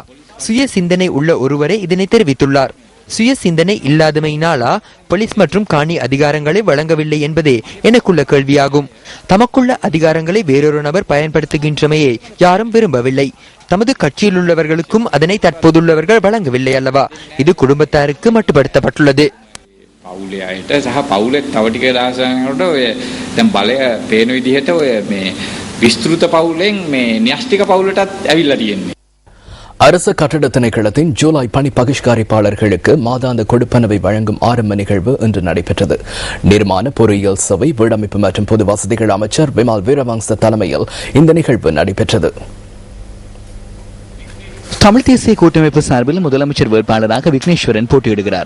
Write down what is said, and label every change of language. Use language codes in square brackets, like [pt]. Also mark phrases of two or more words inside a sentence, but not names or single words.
[ta] சுய சிந்தனை உள்ள ஒருவரே இதனை தெரிவித்துள்ளார். சுய சிந்தனை இல்லாதமையினாலா போலீஸ் மற்றும் காணி அதிகாரங்களை வழங்கவில்லை என்பதே எனக்குள்ள கேள்வியாகும். தமக்குள்ள அதிகாரங்களை வேறொரு நபர் பயன்படுத்துகின்றமையை யாரும் விரும்பவில்லை. தமது கட்சியில் உள்ளவர்களுக்கும் அதனை தற்போதுள்ளவர்கள் வழங்கவில்லை அல்லவா? இது குடும்பத்தாருக்கு மட்டுப்படுத்தப்பட்டுள்ளது. [si] පවුලේ අයට සහ පවුලෙත් තව ටික දවසකට ඔය දැන් බලය පේන විදිහට ඔය මේ විස්තෘත පවුලෙන් මේ න්‍යෂ්ටික පවුලටත් ඇවිල්ලා තියෙන්නේ. [ta] அரசு கட்டட திணைக்களத்தின் ஜூலை பணி பகிஷ்காரிப்பாளர்களுக்கு மாதாந்த கொடுப்பனவை வழங்கும் ஆரம்ப நிகழ்வு இன்று நடைபெற்றது. நிர்மாண பொறியியல் சேவை வீடமைப்பு மற்றும் பொது வசதிகள் அமைச்சர் விமல் வீரவங்ச தலைமையில் இந்த நிகழ்வு நடைபெற்றது. தமிழ் தேசிய கூட்டமைப்பு சார்பில் முதலமைச்சர் வேட்பாளராக விக்னேஸ்வரன் போட்டியிடுகிறார்.